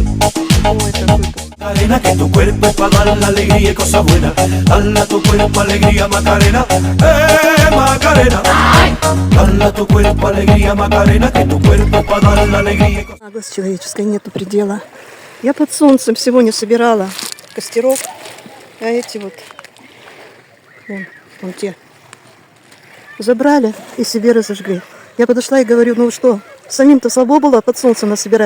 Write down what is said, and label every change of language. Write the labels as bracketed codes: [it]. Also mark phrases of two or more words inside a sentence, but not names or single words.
[ru] Ой, какой тут. [es] Macarena, que tu cuerpo es para dar la alegría y cosas buenas. Dale a tu cuerpo alegría, Macarena. Macarena. Dale a tu cuerpo alegría, Macarena, que tu cuerpo es para dar la alegría y cosas buenas. [ru] Наглость человеческой нету предела. Я под солнцем сегодня собирала костерок, а эти вот, вон те, забрали и себе разожгли. Я подошла и говорю, ну что, самим-то слабо было под солнцем насобирать.